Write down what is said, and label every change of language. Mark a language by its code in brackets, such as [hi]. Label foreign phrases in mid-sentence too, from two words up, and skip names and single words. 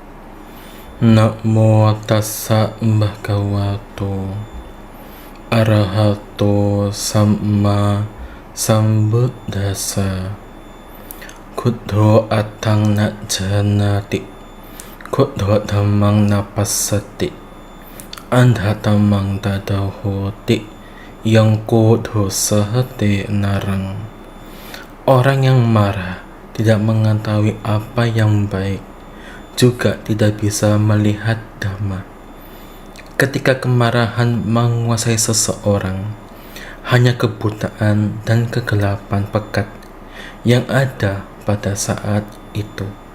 [pi] Namo tassa bhagavato arahato samma sambuddhassa. Kuddho atang na janati, kuddho dhammang napassati, andhatamang tadahoti, yang kuddho sahate narang. [id] Orang yang marah tidak mengetahui apa yang baik, juga tidak bisa melihat dhamma. Ketika kemarahan menguasai seseorang, hanya kebutaan dan kegelapan pekat yang ada pada saat itu.